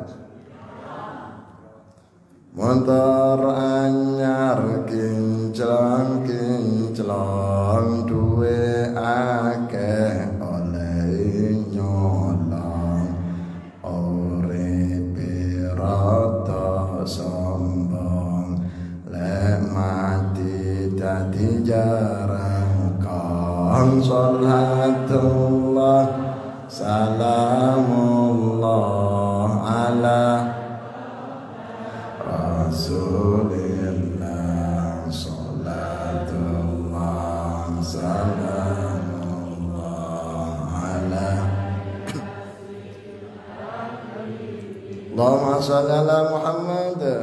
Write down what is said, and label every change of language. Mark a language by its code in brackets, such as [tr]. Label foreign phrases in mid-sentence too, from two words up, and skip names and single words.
[jv] Motor anyar kinclong duwe akeh oleh nyolong, uripe rada sombong, lek mati dadi jarang kong. [ar] صلاة الله سلام الله على رسول الله. صلاة الله سلام الله على اللهم صل على محمد.